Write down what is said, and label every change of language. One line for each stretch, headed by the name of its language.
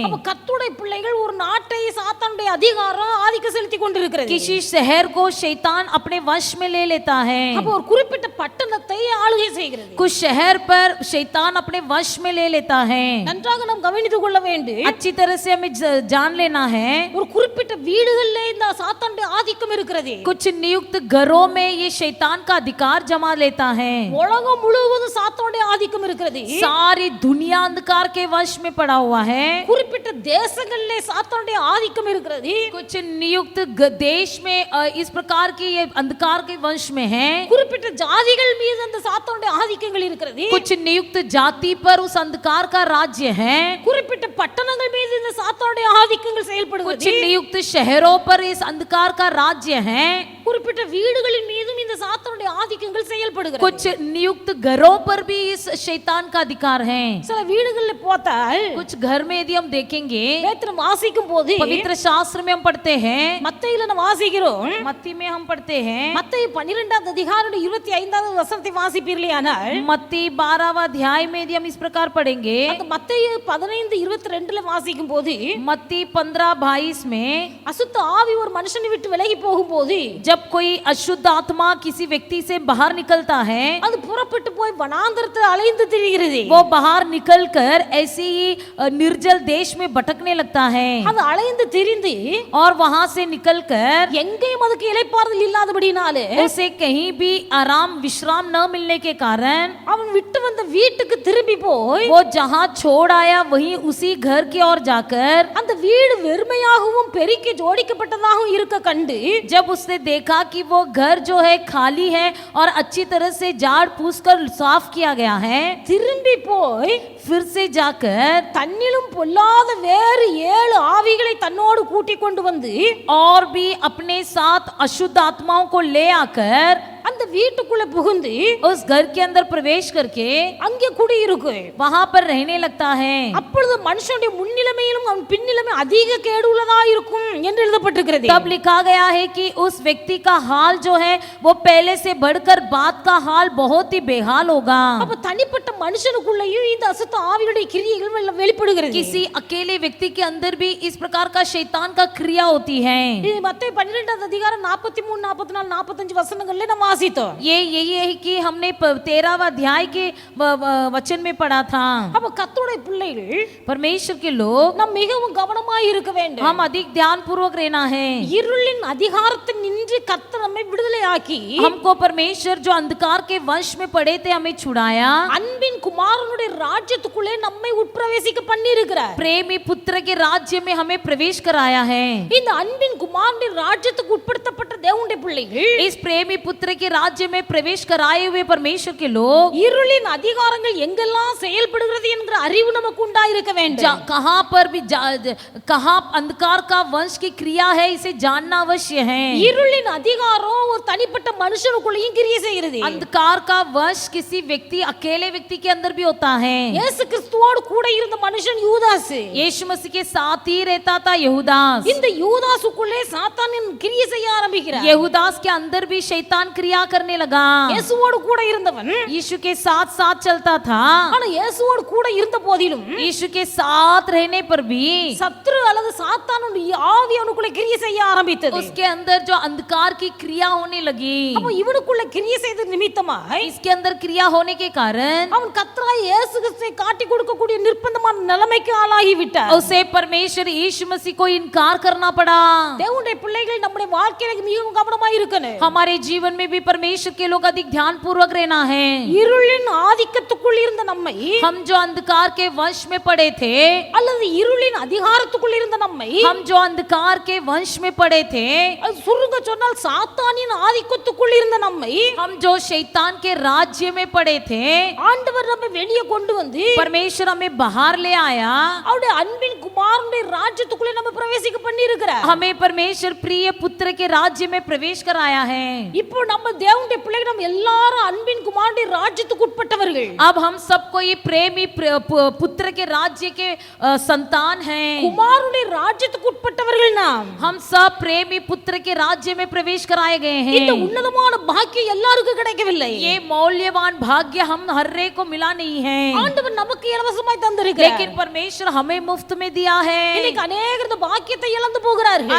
Tamil: அப்ப கர்த்தருடைய பிள்ளைகள் ஒரு நாட்டை சாத்தானுடைய அதிகாரம் ஆதிக்கம் செலுத்தி கொண்டிருக்கிறது.
Hindi: किसी शहर को शैतान अपने वश में ले लेता है.
Tamil: அப்ப ஒரு குறிப்பிட்ட பட்டணத்தை ஆளுகை செய்கிறது.
Hindi: कुछ शहर पर शैतान अपने वश में ले लेता है.
Tamil: நன்றாக நாம் கவனித்துக் கொள்ள வேண்டும்.
Hindi: अच्छी तरह से हमें जान लेना है.
Tamil: ஒரு குறிப்பிட்ட வீடுகளிலே இந்த சாத்தானுடைய ஆதிக்கம் இருக்கிறது.
Hindi: कुछ नियुक्त घरों में ये शैतान का अधिकार जमा लेता है.
Tamil: உலகம் முழுவதும் சாத்தானுடைய ஆதிக்கம் இருக்கிறது.
Hindi: सारी दुनिया अंधकार के वश में पड़ा हुआ है.
Tamil: குறிப்பிட்ட தேசங்களிலே சாத்தானுடைய ஆதிக்கம் இருக்கிறது.
Hindi: कुछ नियुक्त देश में इस प्रकार की ये अंधकार के वश में है.
Tamil: குறிப்பிட்ட ஜாதிகள் மீது அந்த சாத்தானுடைய ஆதிக்கங்கள் இருக்கிறது.
Hindi: कुछ नियुक्त जाति पर उस अंधकार का राज्य है.
Tamil: குறிப்பிட்ட பட்டணங்கள் மீது இந்த சாத்தானுடைய ஆதிக்கங்கள் செயல்படுகிறது.
Hindi: कुछ नियुक्त शहरों पर इस अंधकार का राज्य है.
Tamil: குறிப்பிட்ட வீடுகளின் மீதும் இந்த சாத்தானுடைய ஆதிக்கங்கள் செயல்படுகிறது.
Hindi: कुछ नियुक्त घरों पर भी इस शैतान का अधिकार है.
Tamil: சில வீடுகளில் பார்த்தால்,
Hindi: कुछ घर में यदि हम देखेंगे,
Tamil: வேதம் வாசிக்கும் போது
Hindi: पवित्र शास्त्र में हम पढ़ते हैं,
Tamil: மத்தேயுல நாம் வாசிக்கிறோம்.
Hindi: मत्ती में हम पढ़ते हैं,
Tamil: மத்தேயு 12வது அதிகாரம் 25வது வசனத்தை வாசிப்பீர்களேயானால்,
Hindi: मत्ती 12वां अध्याय में यदि हम इस प्रकार पढ़ेंगे,
Tamil: அந்த மத்தேயு 15:22ல வாசிக்கும் போது,
Hindi: मत्ती 15:22 में,
Tamil: அசுத்த ஆவி ஒரு மனுஷனை விட்டு விலகி போகும்போது,
Hindi: जब कोई अशुद्ध आत्मा किसी व्यक्ति से बाहर निकलता है,
Tamil: அது புறப்பட்டு போய் வனாந்தரத்தில் அலைந்து திரிகிறது.
Hindi: वो बाहर निकलकर ऐसे ही निर्जल देश में भटकने लगता है.
Tamil: அது அலைந்து திரிந்து
Hindi: और वहां से निकलकर
Tamil: எங்கேயும் அதுக்கு இளைப்பாறுதல் இல்லாதபடினாலே,
Hindi: उसे कहीं भी आराम विश्राम न मिलने के कारण
Tamil: அவன் விட்டு வந்த வீட்டுக்கு திரும்பி போய்
Hindi: वो जहां छोड़ आया वहीं उसी घर की ओर जाकर
Tamil: அந்த வீடு வெறுமையாகவும் பெருக்கி ஜோடிக்கப்பட்டதாகவும் இருக்க கண்டு,
Hindi: जब उसने देखा कि वो घर जो है खाली है और अच्छी तरह से झाड़ फूस कर साफ किया गया है,
Tamil: திரும்பி போய்
Hindi: फिर से जाकर
Tamil: தன்னிலும் பொல்லாத வேறு 7 ஆவிகளை தன்னோடு கூட்டிக் கொண்டு வந்து
Hindi: और भी अपने साथ अशुद्ध आत्माओं को ले आकर
Tamil: அந்த வீட்டுக்குள்ள புகுந்து
Hindi: उस घर के अंदर प्रवेश करके
Tamil: அங்கே குடியிருக்கு.
Hindi: वहां पर रहने लगता है.
Tamil: அப்பொழுது மனுஷனுடைய முன்னிலைமையிலும் அவன் பின்னிலைமை அதிக கேடு உள்ளதா இருக்கும் என்று எழுதப்பட்டிருக்கிறது.
Hindi: तब लिखा गया है कि उस व्यक्ति का हाल जो है वो पहले से बढ़कर बाद का हाल बहुत ही बेहाल होगा.
Tamil: அப்ப தனிப்பட்ட மனுஷனுக்குள்ளேயும் இந்த அசுத்த ஆவிகளுடைய கிரியைகள் வெளிப்படுகிறது.
Hindi: किसी अकेले व्यक्ति के अंदर भी इस प्रकार का शैतान का क्रिया होती है.
Tamil: இது மத்தேயு 12வது அதிகாரம் 43, 44, 45 வசனங்கள்ல நம்ம வாசித்தோம்.
Hindi: ये यही है कि हमने 13वां अध्याय के वचन में पढ़ा था.
Tamil: அப்ப கர்த்தருடைய பிள்ளைகள்
Hindi: परमेश्वर के लोग
Tamil: நாம் மிகவும் கவனமாய் இருக்க வேண்டும்.
Hindi: हम अधिक ध्यान पूर्वक रहना है.
Tamil: இருளின் அதிகாரத்தில் நின்று கர்த்தர் நம்மை விடுதலையாக்கி
Hindi: हमको परमेश्वर जो अंधकार के वंश में पड़े थे हमें छुड़ाया.
Tamil: அன்பின் குமாரனுடைய ராஜ்யத்துக்குள்ளே நம்மை உட்பிரவேசிக்க பண்ணி இருக்கிறார்.
Hindi: प्रेमी पुत्र के राज्य में हमें प्रवेश कराया है.
Tamil: இந்த அன்பின் குமாரனுடைய ராஜ்யத்துக்கு உட்படுத்தப்பட்ட தேவனுடைய பிள்ளைகள்
Hindi: इस प्रेमी पुत्र के राज्य में प्रवेश कराए हुए परमेश्वर के लोग
Tamil: இருளின் அதிகாரங்கள் எங்கெல்லாம் செயல்படுகிறது என்கிற அறிவு நமக்கு உண்டாயிருக்க வேண்டும்.
Hindi: कहां पर भी कहां अंधकार का वंश की क्रिया है इसे जानना अवश्य है.
Tamil: இருளின் அதிகாரம் ஒரு தனிப்பட்ட மனுஷனுக்குள்ளேயும் கிரியை செய்கிறது.
Hindi: अंधकार का वंश किसी व्यक्ति अकेले व्यक्ति के अंदर भी होता है.
Tamil: இயேசு கிறிஸ்துவோடு கூட இருந்த மனுஷன் யூதாஸ்.
Hindi: यीशु मसीह के साथ ही रहता था यहूदास.
Tamil: இந்த யூதாசுக்குள்ளே சாத்தானின் கிரியை செய்ய ஆரம்பிக்கிறார்.
Hindi: यहूदास के अंदर भी शैतान क्रिया करने लगा.
Tamil: இயேசுவோடு கூட இருந்தவன்
Hindi: यीशु के साथ साथ चलता था.
Tamil: ஆனா இயேசுவோடு கூட இருந்த போதிலும்
Hindi: यीशु के साथ रहने पर भी
Tamil: சத்ரு அல்லது சாத்தானுடைய ஆவி அவனுக்குள்ள கிரியை செய்ய ஆரம்பித்தது.
Hindi: उसके अंदर जो अंधकार की क्रिया होने लगी.
Tamil: அப்ப இவனுக்குள்ள கிரியை செய்த நிமித்தமாய்
Hindi: इसके अंदर क्रिया होने के कारण
Tamil: அவன் கர்த்தராகிய இயேசு கிறிஸ்துவை காட்டி கொடுக்கக்கூடிய நிர்பந்தமான நிலைமைக்கு ஆளாகி விட்டார்.
Hindi: उसे परमेश्वर यीशु मसीह को इनकार करना पड़ा.
Tamil: தேவனுடைய பிள்ளைகள் நம்முடைய வாழ்க்கையில மிகவும் கவனமாய் இருக்கணும்.
Hindi: हमारे जीवन में भी परमेश्वर के लोग अधिक ध्यान पूर्वक रहना है.
Tamil: இருளின் ஆதிக்கத்துக்குள் இருந்த நம்மை
Hindi: हम जो अंधकार के वंश में पड़े थे,
Tamil: அல்லது இருளின் அதிகாரத்துக்குள் இருந்த நம்மை
Hindi: हम जो जो अंधकार के वंश में पड़े थे,
Tamil: அது சுருங்க சொன்னால் சாத்தானின் ஆதிக்கத்துக்குள் இருந்த நம்மை
Hindi: हम जो शैतान के राज्य में पड़े थे,
Tamil: ஆண்டவர் நம்மை வெளியே கொண்டு வந்து
Hindi: परमेश्वर हमें बाहर ले आया,
Tamil: அவருடைய அன்பின் குமாரனுடைய ராஜ்யத்துக்குள்ளே நம்ம பிரவேசிக்க பண்ணி இருக்கிறார்.
Hindi: हमें परमेश्वर प्रिय पुत्र के राज्य में प्रवेश कराया है।
Tamil: இப்போ நம்ம தேவனுடைய பிள்ளைகள் நம்ம எல்லாரும் அன்பின் குமாரனுடைய ராஜ்யத்துக்கு உட்பட்டவர்கள்.
Hindi: अब हम सबको ये प्रेमी पुत्र के राज्य के संतान हैं।
Tamil: குமாரனுடைய ராஜ்யத்துக்கு உட்பட்டவர்கள் நாம்.
Hindi: हम सब प्रेमी पुत्र के राज्य में प्रवेश कराए गए
Tamil: இந்த
Hindi: हैं।
Tamil: உன்னதமான பாக்கியம் எல்லாருக்கும் கிடைக்கவில்லை.
Hindi: ये मौल्यवान भाग्य हम हर एक को मिला नहीं है,
Tamil: ஆண்டவர் நமக்கு இலவசமாய் தந்திருக்கிறார்.
Hindi: लेकिन परमेश्वर हमें मुफ्त में दिया है।
Tamil: இன்னைக்கு अनेகர் இந்த பாக்கியத்தை இழந்து போகிறார்கள்.